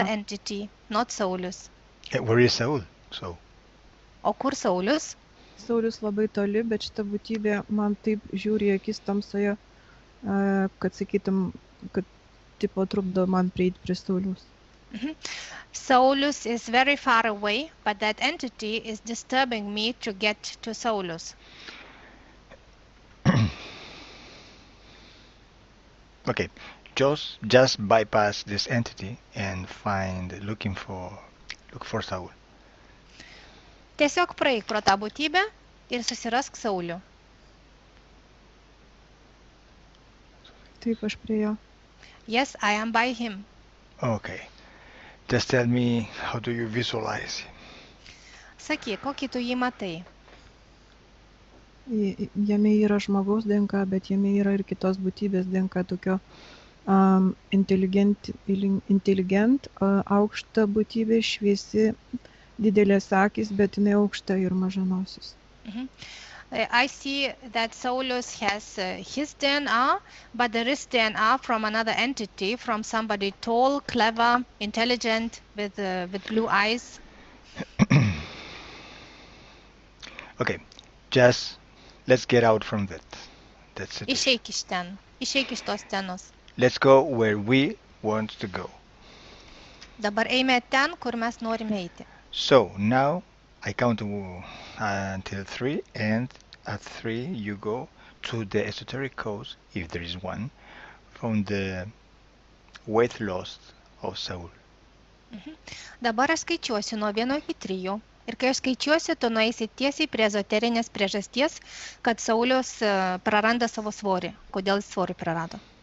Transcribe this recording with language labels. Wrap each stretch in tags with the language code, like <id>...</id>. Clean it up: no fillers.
<en>Ah. entity, not Saulius. Where is Saul? So,</en> <lt>O kur Saulius? Saulius labai toli, bet šita būtybė man taip žiūri į akis tamsoje, kad sakytum, kad tipo trukdo man prieiti prie Sauliaus.</lt> <en>Saulius is very far away, but that entity is disturbing me to get to Saulius. okay, just bypass this entity and look for Saul.</en> <lt>Tiesiog praeik pro tą būtybę ir susirask Saulių. Taip aš prie jo.</lt> <en>Yes, I am by him. Okay, just tell me, how do you visualize him?</en> <lt>Sakyk, kokį tu jį matai? Jame yra žmogaus DNK, bet jame yra ir kitos būtybės DNK, tokio intelligent, aukšta būtybė, šviesi, didelės akis, bet jinai aukšta ir mažanosis.</lt> <en>I see that Saulus has his DNA, but there is DNA from another entity, from somebody tall, clever, intelligent, with blue eyes. Okay, just let's get out from that. That's it.</en> <lt>Išeik iš ten, išeik iš tos scenos.</lt> <en>Let's go where we want to go.</en> <lt>Dabar eime ten, kur mes norime eiti.</lt> <en>So now I count until 3, and at 3 you go to the esoteric codes, if there is one, on the weight loss of Saul.</en> <lt>Dabar aš skaičiuosiu nuo 1 iki 3. Ir kai aš skaičiuosiu, tu nueisi tiesiai prie ezoterinės priežasties, kad Saulius praranda savo svorį. Kodėl jis svorį prarado?</lt>